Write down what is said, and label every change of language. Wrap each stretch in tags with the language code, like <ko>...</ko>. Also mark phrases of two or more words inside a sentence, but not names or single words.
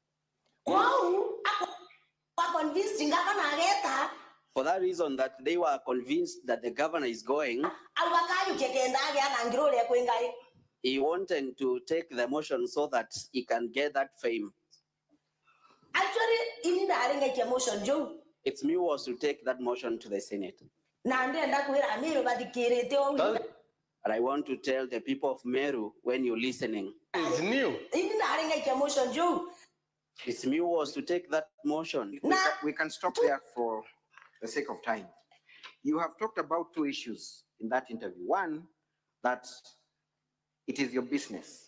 <en>For that reason that they were convinced that the governor is going, he wanted to take the motion so that he can get that fame. Actually, in the motion, Joe. It's me who was to take that motion to the Senate.</en> <mer>Nande ndakwira Meru badikirete o.</mer> <en>And I want to tell the people of Meru, when you're listening, It's new. In the motion, Joe. it's me who was to take that motion. We can stop there for the sake of time. You have talked about two issues in that interview. One, that it is your business.</en>